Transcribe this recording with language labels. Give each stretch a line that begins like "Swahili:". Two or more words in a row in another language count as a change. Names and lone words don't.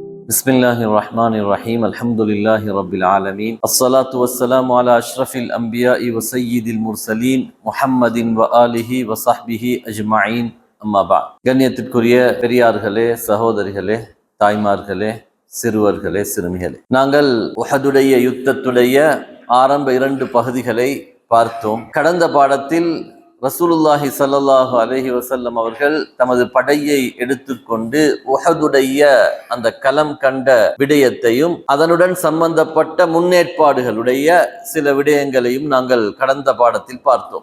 Arabic: بسم الله الرحمن الرحيم الحمد لله رب العالمين الصلاة والسلام على أشرف الأنبياء وسيد المرسلين محمد وآله وصحبه أجمعين أما بعد
Tamil: கண்ணியத்திற்குரிய பெரியார்களே, சகோதரிகளே, தாய்மார்களே, சிறுவர்களே, சிறுமிகளே, நாங்கள் உஹதுடைய யுத்தத்துடைய ஆரம்ப 2 பகுதிகளை பார்த்தோம். கடந்த பாடத்தில்
Arabic: رسول الله صلى الله عليه وسلم
Tamil: அவர்கள் தமது படையை எடுத்துக்கொண்டு உஹதுடைய அந்த களம் கண்ட விடயத்தையும் அதனுடன் சம்பந்தப்பட்ட முன்னேற்பாடுகளுடைய சில விடயங்களையும் நாங்கள் கடந்த பாடத்தில் பார்த்தோம்.